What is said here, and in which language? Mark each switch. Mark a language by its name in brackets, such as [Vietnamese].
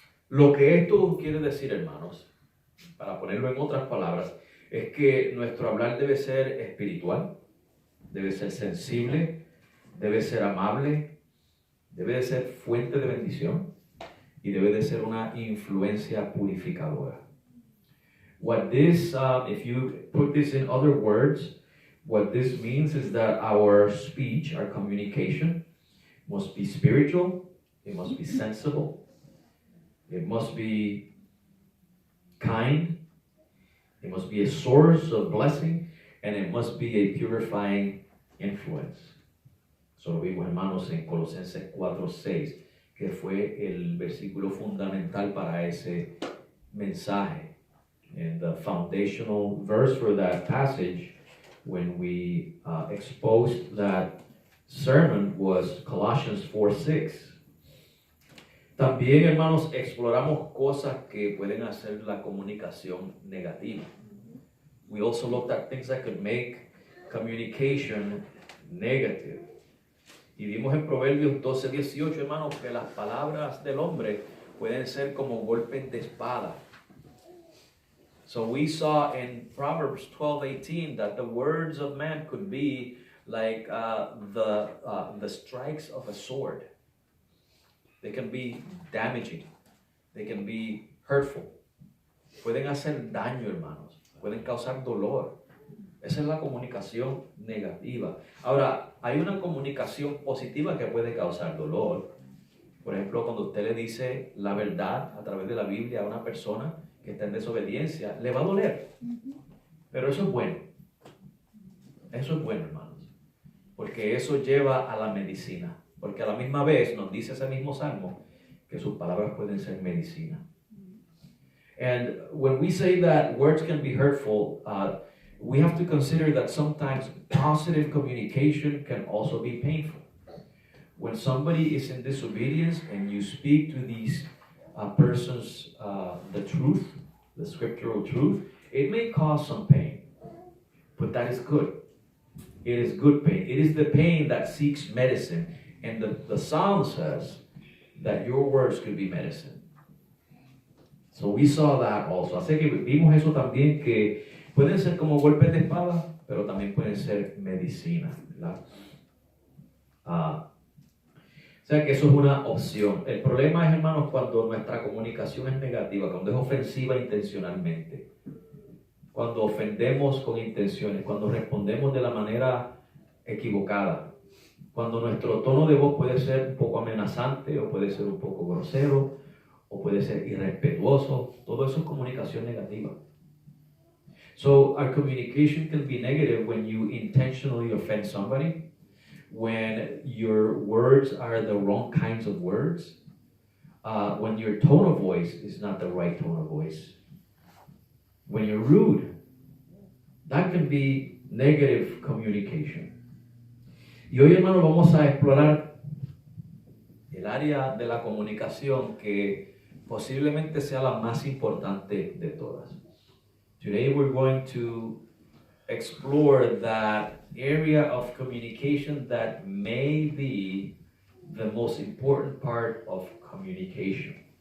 [Spanish] Lo que esto quiere decir, hermanos, para ponerlo en otras palabras, es que nuestro hablar debe ser espiritual, debe ser sensible, debe ser amable, debe de ser fuente de bendición y debe de ser una influencia purificadora. [English] What this, if you put this in other words, what this means is that our speech, our communication, must be spiritual, it must be sensible, it must be kind, it must be a source of blessing, and it must be a purifying influence. [Spanish] Eso lo vimos, hermanos, en Colosenses 4:6, que fue el versículo fundamental para ese mensaje. [English] And the foundational verse for that passage, when we exposed that sermon, was Colossians 4:6. [Spanish] También, hermanos, exploramos cosas que pueden hacer la comunicación negativa. [English] We also looked at things that could make communication negative. [Spanish] Y vimos en Proverbios 12:18, hermanos, que las palabras del hombre pueden ser como golpes de espada. [English] So we saw in Proverbs 12:18 that the words of man could be like the strikes of a sword. They can be damaging. They can be hurtful. [Spanish] Pueden hacer daño, hermanos. Pueden causar dolor. Esa es la comunicación negativa. Ahora, hay una comunicación positiva que puede causar dolor. Por ejemplo, cuando usted le dice la verdad a través de la Biblia a una persona que está en desobediencia, le va a doler. Pero eso es bueno. Eso es bueno, hermanos. Porque eso lleva a la medicina. Porque a la misma vez nos dice ese mismo salmo que sus palabras pueden ser medicina. [English] And when we say that words can be hurtful, we have to consider that sometimes positive communication can also be painful. When somebody is in disobedience and you speak to these persons the truth, the scriptural truth, it may cause some pain, but that is good. It is good pain. It is the pain that seeks medicine. And the Psalm says that your words could be medicine. So we saw that also. [Spanish] Así que vimos eso también, que pueden ser como golpes de espada, pero también pueden ser medicina, ¿verdad? O sea que eso es una opción. El problema es, hermanos, cuando nuestra comunicación es negativa, cuando es ofensiva intencionalmente. cuando ofendemos con intenciones, cuando respondemos de la manera equivocada, cuando nuestro tono de voz puede ser un poco amenazante o puede ser un poco grosero o puede ser irrespetuoso, todo eso es comunicación negativa. [English] So our communication can be negative when you intentionally offend somebody, when your words are the wrong kinds of words, when your tone of voice is not the right tone of voice, when you're rude. That can be negative communication. [Spanish] Y hoy, hermano, vamos a explorar el área de la comunicación que posiblemente sea la más importante de todas. [English] Today we're going to explore that area of communication that may be the most important part of communication.